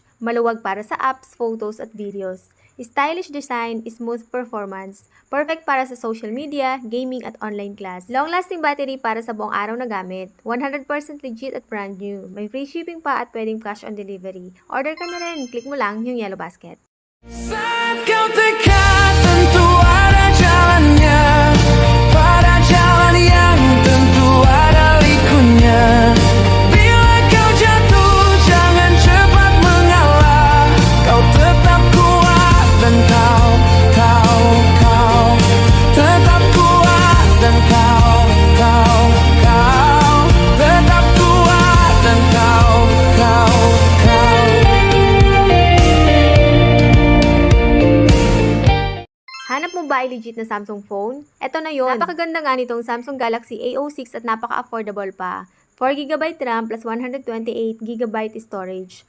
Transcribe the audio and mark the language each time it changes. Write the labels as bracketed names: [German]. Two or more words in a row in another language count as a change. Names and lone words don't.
[Filipino] Maluwag para sa apps, photos at videos. [English] Stylish design, smooth performance. [Filipino] Perfect para sa [English] social media, [Filipino] gaming at [English] online class. Long-lasting battery [Filipino] para sa buong araw na gamit. 100% legit at [English] brand new. [Filipino] May [English] free shipping [Filipino] pa at pwedeng [English] cash on delivery. [Filipino] Order ka na rin. Click mo lang yung [English] yellow basket. [Indonesian] Saat kau dekat tentu ada jalannya, pada jalan yang tentu ada likunya. Bila kau jatuh jangan cepat mengalah, kau tetap kuat dan kau tetap kuat dan kau tetap kuat dan kau [Filipino] Hanap mo ba ay legit na Samsung phone? Eto na yon. Napakaganda nga nitong Samsung Galaxy A06 at napaka-affordable pa. [English] 4GB RAM plus 128GB storage.